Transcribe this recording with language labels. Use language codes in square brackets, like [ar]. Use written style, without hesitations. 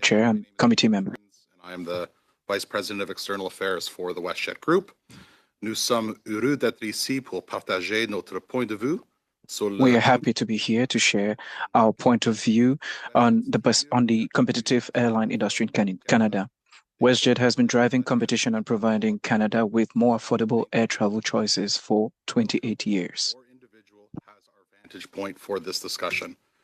[en] Chair and committee member. I am the Vice President of External Affairs for the WestJet Group. [fr] Nous sommes heureux d'être ici pour partager notre point de vue. [en] We are happy to be here to share our point of view on the competitive airline industry in Canada. WestJet has been driving competition and providing Canada with more affordable air travel choices for 28 years. Our individual has our vantage point for this discussion.